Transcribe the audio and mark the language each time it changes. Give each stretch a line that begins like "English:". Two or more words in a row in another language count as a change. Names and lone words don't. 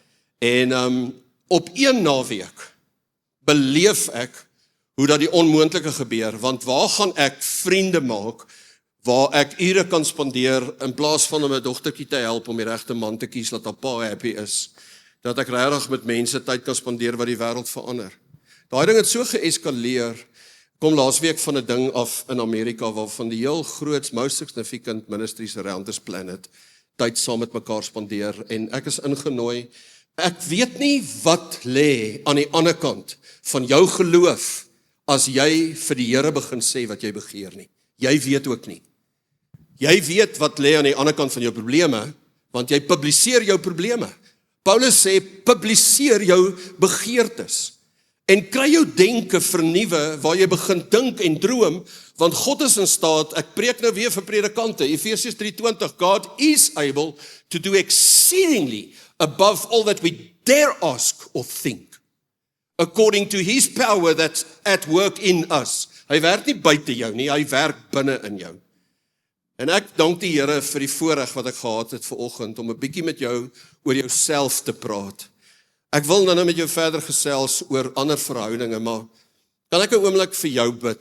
Afrikaans: en op een naweek beleef ek hoe dat die onmoontlike gebeur, want waar gaan ek vriende maak waar ek ure kan spandeer in plaas van om my dogtertjie te help om die regte man te kies dat haar pa happy is, dat ek regtig met mense tyd kan spandeer wat die wêreld verander. Daai ding het so geeskaleer. Kom laasweek van 'n ding af in Amerika waarvan die heel groot,
English: most significant ministries around this planet
Afrikaans: tyd saam met mekaar spandeer, en ek is ingenooi. Ek weet nie wat lê aan die ander kant van jou geloof as jy vir die Here begin sê wat jy begeer nie. Jy weet ook nie. Jy weet wat lê aan die ander kant van jou probleme, want jy publiseer jou probleme. Paulus sê, publiseer jou begeertes. En kry jou denke vernuwe, waar jy begin dink en droom, want
English: God is in staat, ek preek nou weer vir predikante, Efesiërs 3:20, God is able to do exceedingly above all that we dare ask or think, according to his power that's at work in us.
Afrikaans: Hy werk nie buite jou nie, hy werk binne in jou. En ek dank die Here vir die voorreg wat ek gehad het vanoggend, om 'n bietjie met jou oor jouself te praat. Ek wil nou met jou verder gesels oor ander verhoudinge, maar kan ek 'n oomblik vir jou bid?